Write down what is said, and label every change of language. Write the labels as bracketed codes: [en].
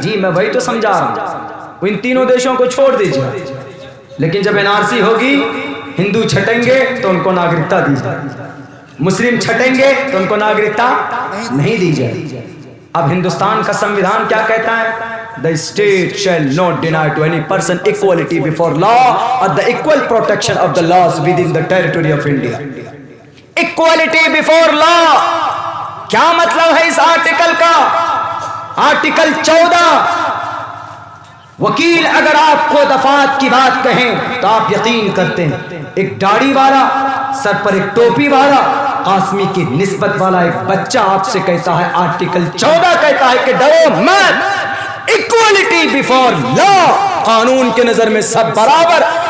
[hi] जी, मैं वही तो समझा रहा हूँ। इन तीनों देशों को छोड़ दीजिए, लेकिन जब NRC होगी, हिंदू छटेंगे तो उनको नागरिकता दी जाएगी, मुस्लिम छटेंगे तो उनको नागरिकता नहीं दी जाएगी। अब हिंदुस्तान का संविधान क्या कहता है? [en] The state shall not deny to any person equality before law or the equal protection of the laws within the territory of India. Equality before law, [hi] क्या मतलब है इस आर्टिकल का? आर्टिकल 14। वकील अगर आपको दफात की बात कहें तो आप यकीन करते हैं, एक दाढ़ी वाला, सर पर एक टोपी वाला, कासमी की निस्बत वाला एक बच्चा आपसे कहता है, आर्टिकल 14 कहता है कि डरो मत, [en] equality before law, [hi] कानून के नजर में सब बराबर।